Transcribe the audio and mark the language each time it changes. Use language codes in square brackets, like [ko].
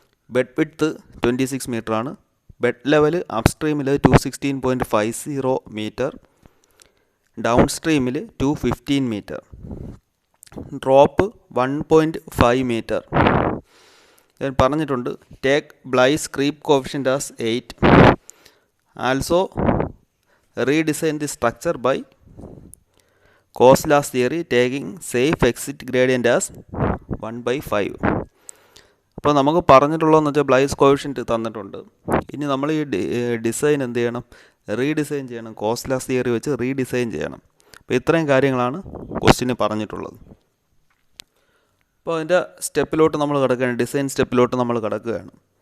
[ml] Bed width 26 metre ആണ്. Bed level അപ്സ്ട്രീമിൽ 216.50 metre, down സ്ട്രീമിൽ 215 metre. Drop 1.5 metre. ഞാൻ പറഞ്ഞിട്ടുണ്ട് [en] Take Bligh's creep coefficient as 8. Also redesign the structure by Khosla's theory taking safe exit gradient as 1/5. [ml] അപ്പോൾ നമുക്ക് പറഞ്ഞിട്ടുള്ളതെന്ന് വെച്ചാൽ Blaise coefficient തന്നിട്ടുണ്ട്. ഇനി നമ്മൾ ഈ ഡിസൈൻ എന്ത് ചെയ്യണം, റീഡിസൈൻ ചെയ്യണം. Khosla's തിയറി വെച്ച് റീഡിസൈൻ ചെയ്യണം. അപ്പോൾ ഇത്രയും കാര്യങ്ങളാണ് ക്വസ്റ്റ്യന് പറഞ്ഞിട്ടുള്ളത്. അപ്പോൾ അതിൻ്റെ സ്റ്റെപ്പിലോട്ട് നമ്മൾ കിടക്കുകയാണ്, ഡിസൈൻ സ്റ്റെപ്പിലോട്ട് നമ്മൾ കിടക്കുകയാണ്.